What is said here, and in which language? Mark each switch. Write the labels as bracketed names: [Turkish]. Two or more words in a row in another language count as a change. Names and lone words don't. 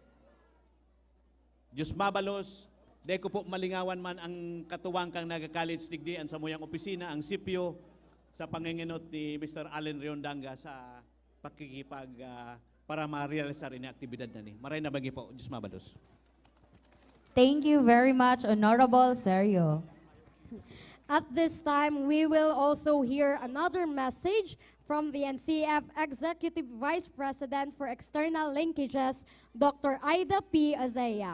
[Bikol] Diyos mabalos, di ko po malingawan man ang katuwang kang Naga College digdi, ang samuyang opisina, ang CEPPIO, sa panginginot ni Mr. Allen Riondanga sa pakikipag para ma-realisar ini aktibidad na ni. Maray na bagi po, Diyos mabalos. [English] Thank you very much, Honorable Sergio. At this time, we will also hear another message from the NCF Executive Vice President for External Linkages, Dr. Ida P. Azaya.